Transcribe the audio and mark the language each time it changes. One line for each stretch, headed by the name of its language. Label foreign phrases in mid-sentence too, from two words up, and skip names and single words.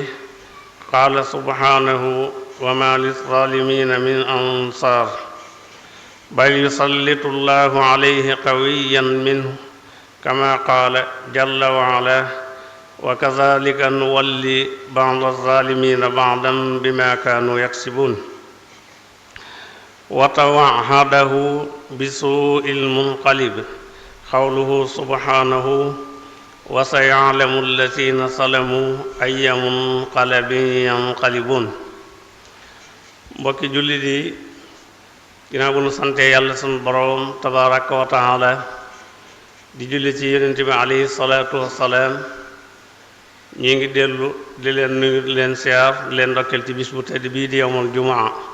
Arabic: قال سبحانه: وما للظالمين من أنصار، بل يسلط الله عليه قويا منه، كما قال جل وعلا: وكذلك نولي بعض الظالمين بعضا بما كانوا يكسبون. وتوعده بسوء المنقلب، قوله سبحانه: وسيعلم الذين ظلموا أي منقلب ينقلبون.
Wolof: mbokki jullit yi, ginnaaw bu nu sante yàlla sunu boroom
Arabic: تبارك وتعالى
Wolof: di julli ci yonent bi
Arabic: عليه الصلاة والسلام,
Wolof: ñi ngi dellu di leen nuyu di leen siyaar di leen ndokkeel ci bis bu tedd bii di
Arabic: يوم الجمعة.